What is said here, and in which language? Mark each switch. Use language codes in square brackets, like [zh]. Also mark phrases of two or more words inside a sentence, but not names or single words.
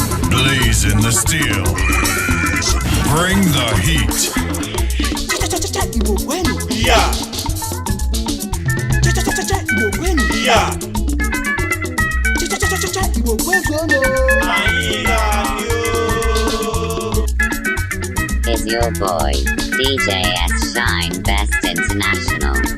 [en] Blaze in the steel. Bring the heat. Cha, cha, cha, cha, cha, [ig] Igbo kwenu. Ya. Cha, cha, cha, cha, cha, Igbo kwenu. Ya. Cha, cha, cha, cha, cha, cha, Igbo kwenu. Anyị na-adị o. [en] Is your boy, D J S Shine Best International.